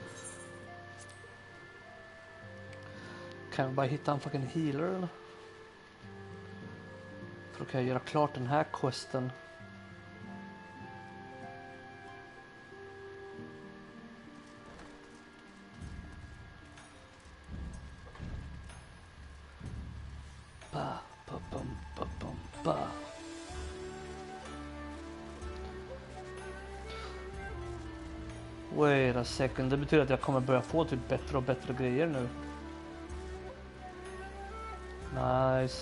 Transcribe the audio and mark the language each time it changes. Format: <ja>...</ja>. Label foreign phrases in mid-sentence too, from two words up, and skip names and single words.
<sv>Kan jag bara hitta en</sv> <en>fucking healer</en> <sv>eller? För då kan jag göra klart den här questen. Ba, ba, bum, ba, bum, ba.</sv> <en>Wait a second,</en> <sv>det betyder att jag kommer börja få typ bättre och bättre grejer nu. Nice.</sv>